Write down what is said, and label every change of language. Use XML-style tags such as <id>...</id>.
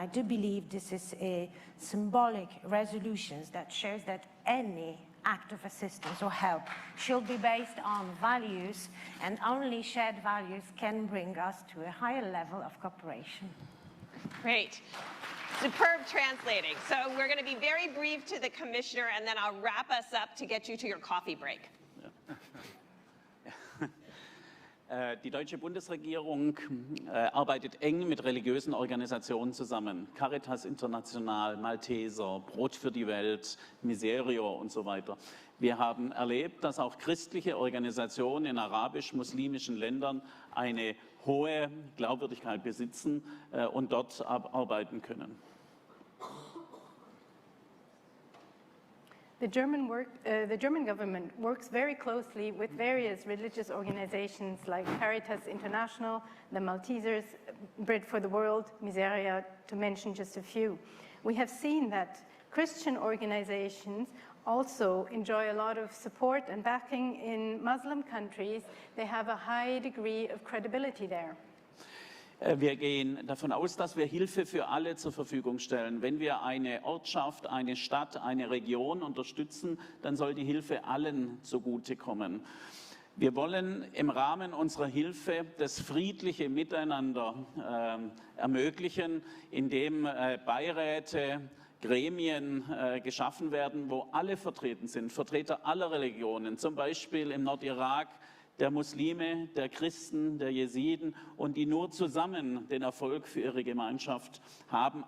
<en>I do believe this is a symbolic resolution that shows that any act of assistance or help should be based on values, and only shared values can bring us to a higher level of cooperation. Great. Superb translating. So we're going to be very brief to the commissioner, and then I'll wrap us up to get you to your coffee break.</en> <de>Die deutsche Bundesregierung arbeitet eng mit religiösen Organisationen zusammen. Caritas International, Malteser, Brot für die Welt, Ministerial und so weiter. Wir haben erlebt, dass auch christliche Organisationen in arabisch-muslimischen Ländern eine hohe Glaubwürdigkeit besitzen und dort arbeiten können.</de> <en>The German government works very closely with various religious organizations like Caritas International, the Maltesers, Bread for the World, Ministerial, to mention just a few. We have seen that Christian organizations also enjoy a lot of support and backing in Muslim countries. They have a high degree of credibility there.</en> <de>Wir gehen davon aus, dass wir Hilfe für alle zur Verfügung stellen. Wenn wir eine Ortschaft, eine Stadt, eine Region unterstützen, dann soll die Hilfe allen zugutekommen. Wir wollen im Rahmen unserer Hilfe das friedliche Miteinander ermöglichen, indem Beiräte, Gremien geschaffen werden, wo alle vertreten sind, Vertreter aller Religionen, zum Beispiel im Nordirak, der Muslime, der Christen, der Jesiden, und die nur zusammen den Erfolg für ihre Gemeinschaft haben.</de>